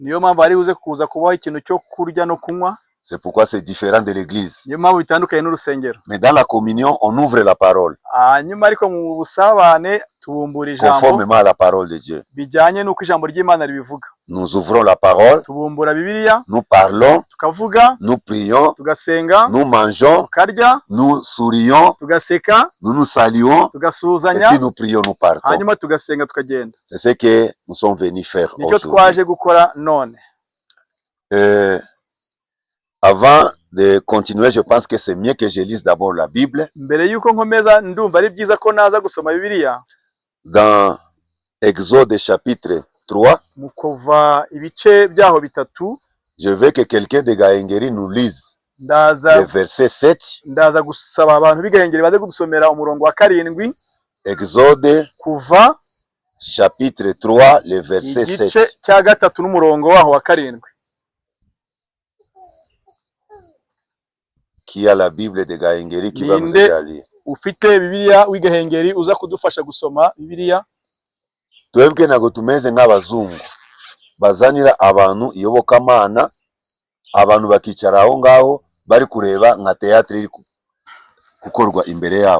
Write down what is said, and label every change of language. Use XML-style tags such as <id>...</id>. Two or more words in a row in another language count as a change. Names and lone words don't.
<rw>niyo mpamvu ari buze kuza kubaho ikintu cyo kurya no kunywa.</rw> <fr>C'est pourquoi c'est différent de l'église.</fr> <rw>Niyo mpamvu bitandukanye n'urusengero.</rw> <fr>Mais dans la communion, on ouvre la parole.</fr> <rw>Hanyuma ariko mu busabane tubumbura ijambo</rw> <fr>conformément à la parole de Dieu.</fr> <rw>Bijyanye n'uko ijambo ry'Imana ribivuga.</rw> <fr>Nous ouvrons la parole.</fr> <rw>Tubumbura Bibiliya.</rw> <fr>Nous parlons.</fr> <rw>Tukavuga.</rw> <fr>Nous prions.</fr> <rw>Tugasenga.</rw> <fr>Nous mangeons.</fr> <rw>Tukarya.</rw> <fr>Nous sourions.</fr> <rw>Tugaseka.</rw> <fr>Nous nous saluons.</fr> <rw>Tugasuhuzanya.</rw> <fr>Et puis nous prions, nous partons.</fr> <rw>Hanyuma tugasenga tukagenda.</rw> <fr>C'est ce que nous sommes venus faire</fr> <rw>Nicyo</rw> <fr>aujourd'hui.</fr> <rw>twaje gukora none.</rw> <fr>Avant de continuer, je pense que c'est mieux que je lise d'abord la Bible.</fr> <rw>Mbere yuko nkomeza ndumva ari byiza ko naza gusoma Bibiliya.</rw> <fr>Dans Exode chapitre 3.</fr> <rw>Mu Kuva ibice byaho bitatu.</rw> <fr>Je veux que quelqu'un de Gahengeri nous lise le verset 7.</fr> <rw>Ndaza gusaba abantu b'Igahengeri baze kudusomera umurongo wa 7.</rw> <fr>Exode</fr> <rw>Kuva</rw> <fr>chapitre 3 le verset 7.</fr> <rw>Igice cya gatatu n'umurongo waho wa 7.</rw> <fr>Qui a la Bible de Gahengeri qui va nous aider à lire.</fr> <rw>Ufite Bibiliya w'Igahengeri uza kudufasha gusoma Bibiliya. Twebwe nago tumeze nk'abazungu bazanira abantu iyobokamana, abantu bakicara aho ngaho bari kureba nka teatre iri gukorwa imbere yabo.</rw>